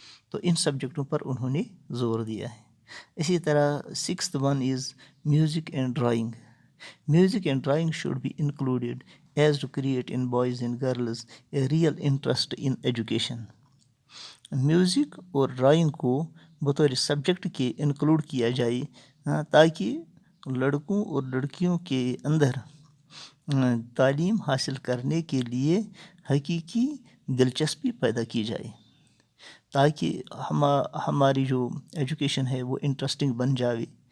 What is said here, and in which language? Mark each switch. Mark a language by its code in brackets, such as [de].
[ur] تو ان سبجیکٹوں پر انہوں نے زور دیا ہے. اسی طرح [en] 6th one is music and drawing. Music and drawing should be included as to create in boys and girls a real interest in education. [ur] Music اور ڈرائنگ کو بطور سبجیکٹ کے انکلوڈ کیا جائے تاکہ لڑکوں اور لڑکیوں کے اندر تعلیم حاصل کرنے کے لیے حقیقی دلچسپی پیدا کی جائے، تاکہ ہماری جو ایجوکیشن ہے وہ انٹرسٹنگ بن جائے.